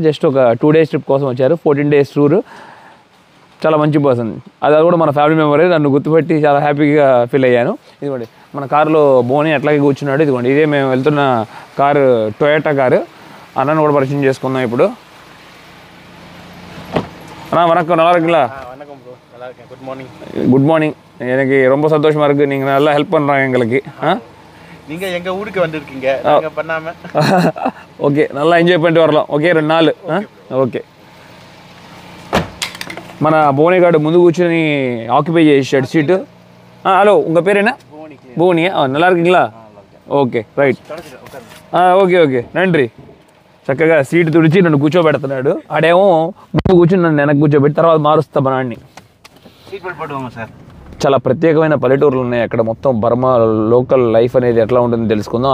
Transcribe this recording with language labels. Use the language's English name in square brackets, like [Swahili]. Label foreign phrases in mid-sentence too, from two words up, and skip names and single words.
[Telugu] జస్ట్ ఒక 2 days ట్రిప్ కోసం వచ్చారు. 14 days టూర్. చాలా మంచి పర్సన్. అది కూడా మన ఫ్యామిలీ మెంబరే. నన్ను గుర్తుపెట్టి చాలా హ్యాపీగా ఫీల్ అయ్యాను. ఇదిగోండి మన కారులో బోని అట్లాగే కూర్చున్నాడు. ఇదిగోండి ఇదే మేము వెళ్తున్న కారు, టొయోటా కారు. అన్నను కూడా పరిచయం చేసుకుందాం ఇప్పుడు. [Tamil] அண்ணா வணக்கம், நல்லா இருக்குங்களா? வணக்கம் ப்ரோ, நல்லா இருக்கேன். [English] good morning. good morning. [Tamil] எனக்கு ரொம்ப சந்தோஷமாக இருக்குது. நீங்கள் நல்லா ஹெல்ப் பண்ணுறாங்க எங்களுக்கு. நீங்கள் எங்கள் ஊருக்கு வந்திருக்கீங்க, நாங்கள் பண்ணாமல். ஓகே, நல்லா என்ஜாய் பண்ணிட்டு வரலாம். ఓకే 2 நாள். [Telugu] ఓకే, మన బోనిగాడు ముందు కూర్చొని ఆక్యుపై చేసాడు సీటు. హలో, [Tamil] உங்கள் பேர் என்ன? భువని. நல்லா இருக்கீங்களா? [Telugu] ఓకే, రైట్. ఓకే ఓకే, నండి. చక్కగా సీటు తుడిచి నన్ను కూర్చోబెడుతున్నాడు. ఆడేమో ముందు కూర్చొని నన్ను వెనక్కి కూర్చోబెట్టి తర్వాత మారుస్తా మా నాన్ని. సార్, చాలా ప్రత్యేకమైన పల్లెటూర్లు ఉన్నాయి అక్కడ. మొత్తం బర్మా [English] local life [Telugu] అనేది ఎట్లా ఉంటుందో తెలుసుకుందాం.